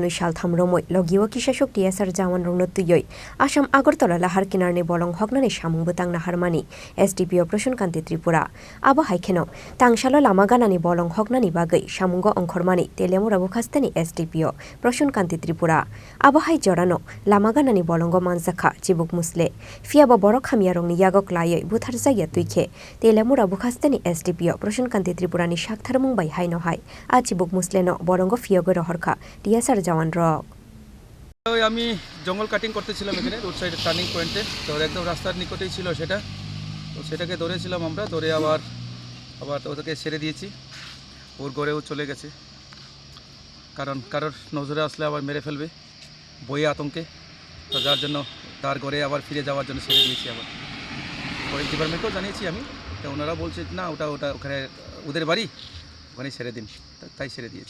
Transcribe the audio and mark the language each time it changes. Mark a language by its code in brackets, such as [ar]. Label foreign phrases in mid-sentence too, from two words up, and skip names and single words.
[trp] Shaltham Romoy, Logiwa Kishashok Tiasar Jawan Runotuyoi, Asham Agortola Lahar Kinarni Bolong Hognani Shamung Butang Naharmani, SDPO Prasun Kanti Tripura, Aba Haikeno, Tangshalo Lamaganani Bolong Hognani Bagai, Shamungo Onkormani, Teliamura Bwkhaksteni SDPO, Prasun Kanti Tripura, Aba Hai Jorano, Lamaganani Bolongo Manzaka, Chibuk Musle, Fiaba Borokham Yarong Yagok Laye, Butharzaya Tuike. Teliamura Bwkhaksteni SDPO Prasun Kanti Tripura ni sakthar mungbai haino hai a Chibuk Musleno Bolongo Phiyogwi Rohorphirkha DSR jawan rok [bn] আমি জঙ্গল কাটিং করতেছিলাম এখানে রোড সাইড টার্নিং পয়েন্টে তো একদম রাস্তার নিকটেই ছিল সেটা তো সেটাকে ধরেছিলাম আমরা ধরে আবার ওটাকে ছেড়ে দিয়েছি ওর ঘরেও চলে গেছে কারণ কারোর নজরে আসলে আবার মেরে ফেলবে বই আতঙ্কে তো যার জন্য তার ঘরে আবার ফিরে যাওয়ার জন্য ছেড়ে দিয়েছি আবার ফরেস্ট ডিপার্টমেন্টকেও জানিয়েছি আমি তো ওনারা বলছে না ওটা ওখানে ওদের বাড়ি ওখানে ছেড়ে দিন তাই ছেড়ে দিয়েছি